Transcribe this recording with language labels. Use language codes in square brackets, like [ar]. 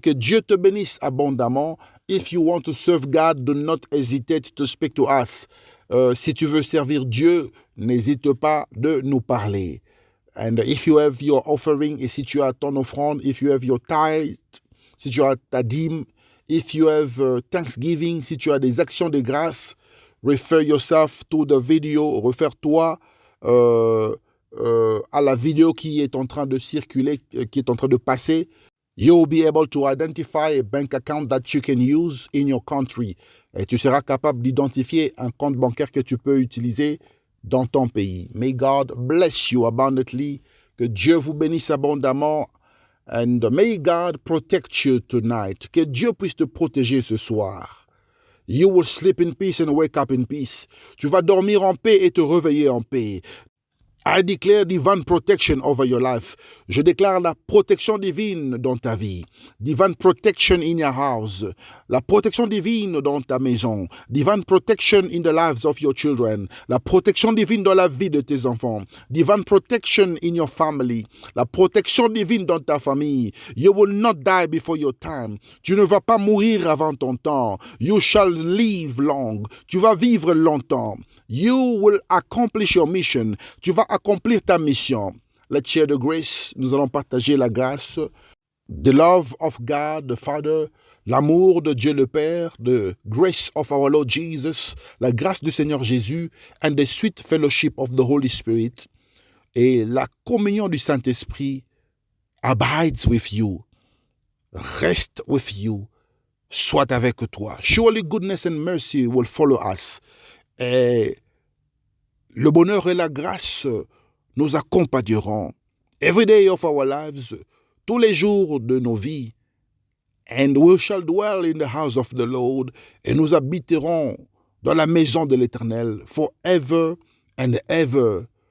[fr] Que Dieu te bénisse abondamment. [en] If you want to serve God, do not hesitate to speak to us. [fr] Si tu veux servir Dieu, n'hésite pas de nous parler. [en] And if you have your offering, [fr] et si tu as ton offrande, [en] if you have your tithe, [fr] si tu as ta dîme, [en] if you have Thanksgiving, [fr] si tu as des actions de grâce, [en] refer yourself to the video, [fr] réfère-toi à la vidéo qui est en train de circuler, qui est en train de passer. [en] You'll be able to identify a bank account that you can use in your country. [fr] Et tu seras capable d'identifier un compte bancaire que tu peux utiliser dans ton pays. [en] May God bless you abundantly. [fr] Que Dieu vous bénisse abondamment. [en] And may God protect you tonight. [fr] Que Dieu puisse te protéger ce soir. [en] You will sleep in peace and wake up in peace. [fr] Tu vas dormir en paix et te réveiller en paix. [en] I declare divine protection over your life. [fr] Je déclare la protection divine dans ta vie. [en] Divine protection in your house. [fr] La protection divine dans ta maison. [en] Divine protection in the lives of your children. [fr] La protection divine dans la vie de tes enfants. [en] Divine protection in your family. [fr] La protection divine dans ta famille. [en] You will not die before your time. [fr] Tu ne vas pas mourir avant ton temps. [en] You shall live long. [fr] Tu vas vivre longtemps. [en] You will accomplish your mission. [fr] Tu vas accomplir ta mission. [en] Let's share the grace. [fr] Nous allons partager la grâce. [en] The love of God the Father, [fr] l'amour de Dieu le Père, [en] the grace of our Lord Jesus, [fr] la grâce du Seigneur Jésus, [en] and the sweet fellowship of the Holy Spirit, [fr] et la communion du Saint-Esprit [en] abides with you, reste with you, [fr] soit avec toi. [en] Surely goodness and mercy will follow us. [fr] Et le bonheur et la grâce nous accompagneront. [en] Every day of our lives, [fr] tous les jours de nos vies. [en] And we shall dwell in the house of the Lord. [fr] Et nous habiterons dans la maison de l'Éternel [en] forever and ever.